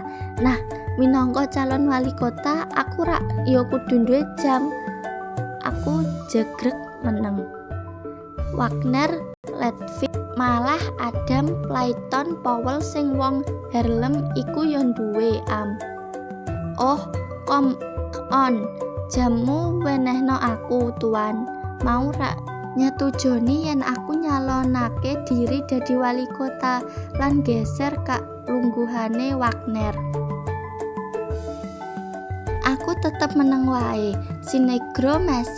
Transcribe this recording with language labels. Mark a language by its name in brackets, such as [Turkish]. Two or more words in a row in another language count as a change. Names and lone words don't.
[Javanese] Nah, minangka calon wali kota, aku rak yo kudu duwe jam. Aku jegrek meneng. Wagner, Ledwig, malah Adam Clayton Powell sing wong Harlem iku yo duwe [English] Oh, come on. [Javanese] Jammu wenehno aku, tuan. Mau rak nyetujoni yen aku nyalonake diri dadi wali kota lan geser kak lungguhane Wagner. Aku tetep meneng wae. Si negro mesem